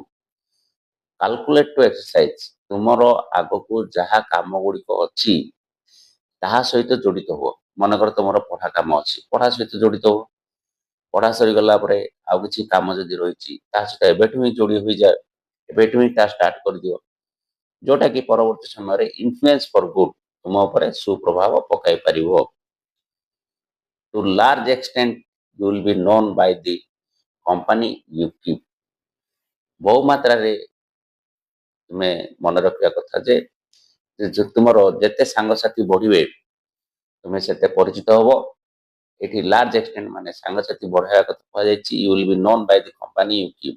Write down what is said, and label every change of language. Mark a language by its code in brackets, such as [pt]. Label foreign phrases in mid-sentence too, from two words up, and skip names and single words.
[en] calculate to exercise, [or] ତୁମର ଆଗକୁ ଯାହା କାମ ଗୁଡିକ ଅଛି ତାହା ସହିତ ଜଡିତ ହୁଅ। ମନେକର ତୁମର ପଢ଼ା କାମ ଅଛି, ପଢ଼ା ସହିତ ଜଡ଼ିତ ହୁଅ। ପଢ଼ା ସରିଗଲା ପରେ ଆଉ କିଛି କାମ ଯଦି ରହିଛି ତା ସହିତ ଏବେଠୁ ହିଁ ଯୋଡ଼ି ହୋଇଯାଏ, ଏବେଠୁ ହିଁ ତା ଷ୍ଟାର୍ଟ କରିଦିଅ, ଯୋଉଟାକି ପରବର୍ତ୍ତୀ ସମୟରେ [en] influence for good [or] ତୁମ ଉପରେ ସୁପ୍ରଭାବ ପକାଇ ପାରିବ। [en] To large extent you will be known by the company you keep। [or] ବହୁ ମାତ୍ରାରେ ତୁମେ ମନେ ରଖିବା କଥା ଯେ ତୁମର ଯେତେ ସାଙ୍ଗସାଥି ବଢ଼ିବେ ତୁମେ ସେତେ ପରିଚିତ ହବ। ଏଠି [en] large extent [or] ମାନେ ସାଙ୍ଗସାଥି ବଢ଼ାଇବା କଥା କୁହାଯାଇଛି। [en] you will be known by the company you keep.